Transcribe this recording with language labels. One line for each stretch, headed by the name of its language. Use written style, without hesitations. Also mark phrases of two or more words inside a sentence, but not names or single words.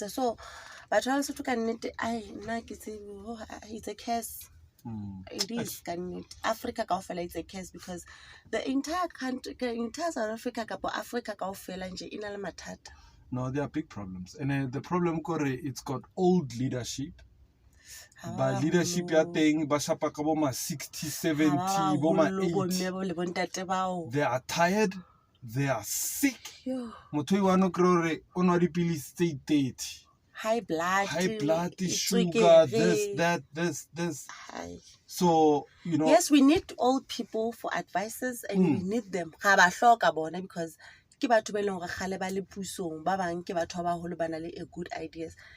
English: So but also it's a curse. It is Africa it's a case because the entire country, entire South Africa, Africa no, there are big problems, and the problem it's got old leadership.
Southern Sotho: But leadership ya teng ba shapa ka bo ma 60, 70, bo ma 80.
English: They are tired, they are sick.
Southern Sotho: Motho I wano kre o nwa dipilisi tse 30.
English: High blood, sugar, this. So, yes, we need old people for advices and we need them. Because good ideas.